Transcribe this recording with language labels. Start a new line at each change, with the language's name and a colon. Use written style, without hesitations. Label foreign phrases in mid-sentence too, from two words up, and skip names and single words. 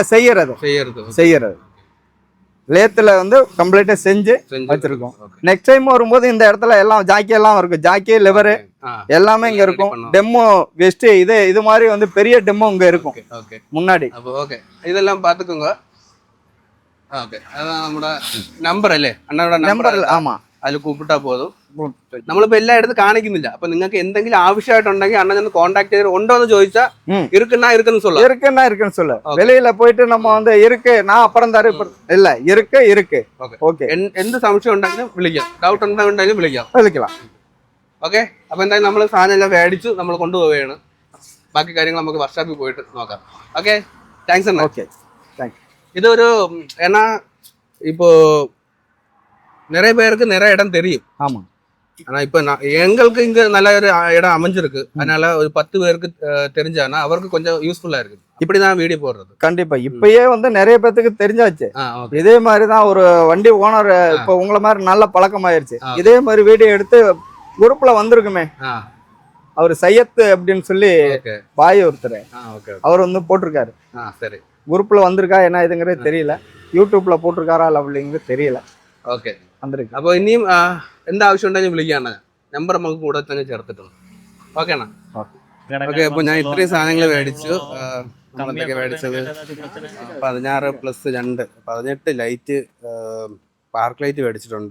Tamil: செய்யறது லேத்துல வந்து கம்ப்ளீட்டா செஞ்சு வச்சிருக்கோம். நெக்ஸ்ட் டைம் வரும்போது இந்த இடத்துல எல்லாம் ஜாக்கி எல்லாம் இருக்கும். ஜாக்கி லிவர் எல்லாமே இங்க இருக்கும். டெமோ வெஸ்ட் இது மாதிரி வந்து பெரிய டெமோ இங்க இருக்கும் முன்னாடி. ஓகே, இதெல்லாம் பாத்துக்கோங்க. ஓகே, அதான் நம்மளோட நம்பர்
Malayalam: അല്ലേ, അണ്ണയുടെ നമ്പർ. ആമാ, അതിൽ കൂപ്പിട്ടാ പോതും. നമ്മളിപ്പോ എല്ലായിടത്തും കാണിക്കുന്നില്ല. അപ്പൊ നിങ്ങൾക്ക് എന്തെങ്കിലും ആവശ്യമായിട്ടുണ്ടെങ്കിൽ അണ്ണൻ ഒന്ന് കോൺടാക്ട് ചെയ്ത് ഉണ്ടോ എന്ന് ചോദിച്ചാൽ
Tamil: இருக்குன்னு சொல்ல. வெளியில போயிட்டு நம்ம வந்து இருக்கு நான் அப்புறம் தர இல்ல, இருக்கு.
Malayalam: ഓക്കെ, എന്ത് സംശയം ഉണ്ടെങ്കിലും വിളിക്കാം, ഡൗട്ട് ഉണ്ടെങ്കിലും വിളിക്കാം. ഓക്കെ. അപ്പൊ എന്തായാലും നമ്മൾ സാധനം എല്ലാം മേടിച്ചു നമ്മൾ കൊണ്ടുപോവുകയാണ്. ബാക്കി കാര്യങ്ങൾ നമുക്ക് വർക്ക്ഷോപ്പിൽ പോയിട്ട് നോക്കാം. ഓക്കെ, താങ്ക്സ് അണ്ണ. ഓക്കെ, താങ്ക് യു.
Tamil: இது ஒரு ஏன்னா இப்போ நிறைய பேருக்கு நிறைய இடம் தெரியும். ஆமா. ஆனா இப்ப எங்களுக்கு இங்க நல்ல ஒரு இடம் அமைஞ்சிருக்கு. அதனால ஒரு 10 பேருக்கு தெரிஞ்சானா அவருக்கு கொஞ்சம் யூஸ்ஃபுல்லா இருக்கு. இப்படிதான் வீடியோ போடுறது. கண்டிப்பா இப்பயே வந்து நிறைய பேத்துக்கு தெரிஞ்சாச்சு. இதே மாதிரிதான் ஒரு வண்டி ஓனர் இப்ப உங்களை மாதிரி நல்ல பழக்கமாயிருச்சு. இதே மாதிரி வீடியோ எடுத்து குரூப்ல வந்திருக்குமே, அவர் சையத் அப்படின்னு சொல்லி பாய் ஒருத்தர், அவர் வந்து போட்டிருக்காரு. சரி, குரூப்ல வந்திருக்கா என்ன இதுங்கிறது தெரியல, யூடியூப்ல போட்டிருக்காரா இல்ல அப்படிங்கிறது தெரியல.
Malayalam: ഓക്കെ, അപ്പൊ ഇനിയും എന്താ ആവശ്യം ഉണ്ടെങ്കിൽ വിളിക്കാണ്. നമ്പർ നമുക്ക് കൂടെ തന്നെ ചേർത്തിട്ടുണ്ട്. ഓക്കെ അണ്ണാ. ഓക്കെ, അപ്പൊ ഞാൻ ഇത്രയും സാധനങ്ങൾ മേടിച്ചു. നമ്മളെന്തൊക്കെ മേടിച്ചത് 16 + 2 18 ലൈറ്റ്, പാർക്ക് ലൈറ്റ് മേടിച്ചിട്ടുണ്ട്.